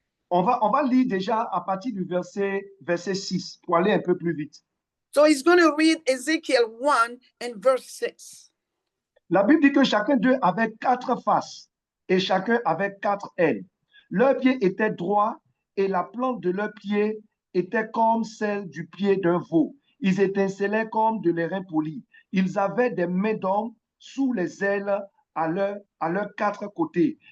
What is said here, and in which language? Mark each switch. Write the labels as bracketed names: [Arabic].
[French] On va lire déjà à partir du verset 6 pour aller un peu plus vite. [English] So he's going to read Ezekiel 1 and verse 6. [French] La Bible dit que chacun d'eux avait 4 faces et chacun avait 4 ailes. Leurs pieds étaient droits et la plante de leurs pieds était comme celle du pied d'un veau. Ils étincelaient comme de l'airain poli. Ils avaient des mains d'homme sous les ailes à leurs 4 côtés.